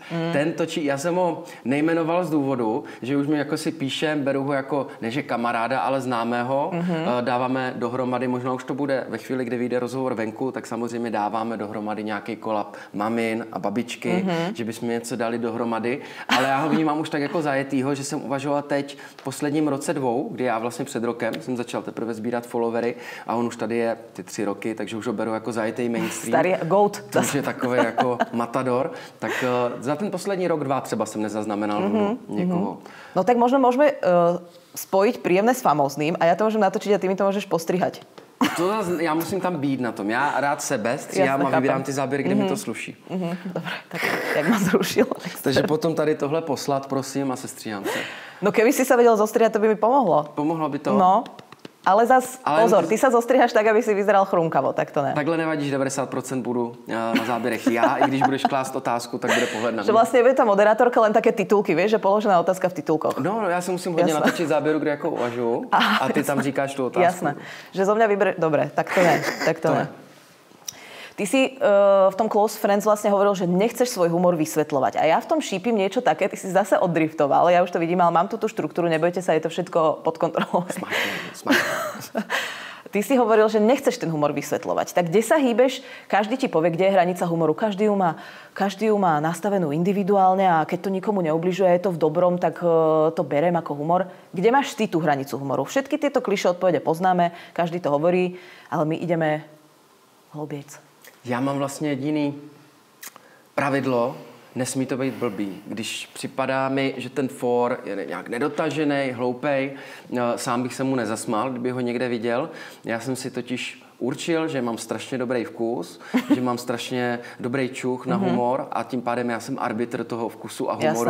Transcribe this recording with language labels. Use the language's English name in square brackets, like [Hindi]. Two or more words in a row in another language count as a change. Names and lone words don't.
[Czech] Ten točí, já jsem ho nejmenoval z důvodu, že už mi jako si píšem, beru ho jako, neže kamaráda, ale známého, dáváme dohromady, možná už to bude ve chvíli, kdy vyjde rozhovor venku, tak samozřejmě dáváme dohromady nějaký kolab mamin a babičky, že bychom něco dali dohromady, ale já ho vnímám už tak jako zajetýho, že jsem uvažoval teď v posledním roce 2, kdy já vlastně před rokem jsem začal teprve sbírat followery a on už tady je ty 3 roky, takže už ho beru jako zajetý mainstream. Starý goat. Už je takový jako matador, tak za ten poslední rok, 2 třeba jsem nezaznamenal někoho. [Slovak] No tak možno môžeme spojiť príjemné s famózným a ja to môžem natočiť a ty mi to môžeš postrihať. [Czech] Já musím tam být na tom. Já rád sebe stříhám a vybírám ty záběry, kde mi to sluší. [Slovak] Dobre, tak jak ma zrušilo. [Czech] Takže potom tady tohle poslat, prosím, a sestříhám se. [Slovak] No keby si sa vedel zostrihať, to by mi pomohlo. Pomohlo by to? No. Ale pozor, ty sa zostrihaš tak, aby si vyzeral chrumkavo, [Czech] tak to ne. Takhle nevadí, že 90% budu na záběrech já, i když budeš klást otázku, tak bude pohled na mě. [Slovak] Že vlastne bude tá moderátorka len také titulky, vieš, že položená otázka v titulkoch. [Czech] No, já si musím hodně natočit záběru, kde jako uvažuju a ty tam říkáš tu otázku. [Slovak] Jasné, že zo mňa vyber... Dobre, [Czech] tak to ne, tak to ne. [Slovak] Ty si v tom Close Friends vlastne hovoril, že nechceš svoj humor vysvetľovať. A ja v tom šípim niečo také, ty si zase oddriftoval. Ja už to vidím, ale mám tu tú štruktúru, nebojte sa, je to všetko pod kontrolou. Smačne. Ty si hovoril, že nechceš ten humor vysvetľovať. Tak kde sa hýbeš? Každý ti povie, kde je hranica humoru. Každý ju má nastavenú individuálne a keď to nikomu neubližuje, je to v dobrom, tak to berem ako humor. Kde máš ty tú hranicu humoru? Všetky tieto klišé odpovede poznáme, každý to hovorí, ale my ideme hlobiec. [Czech] Já mám vlastně jediný pravidlo, nesmí to být blbý. Když připadá mi, že ten for je nějak nedotažený, hloupej, sám bych se mu nezasmál, kdyby ho někde viděl. Já jsem si totiž určil, že mám strašně dobrý vkus, že mám strašně dobrý čuch na humor a tím pádem já jsem arbitr toho vkusu a humoru.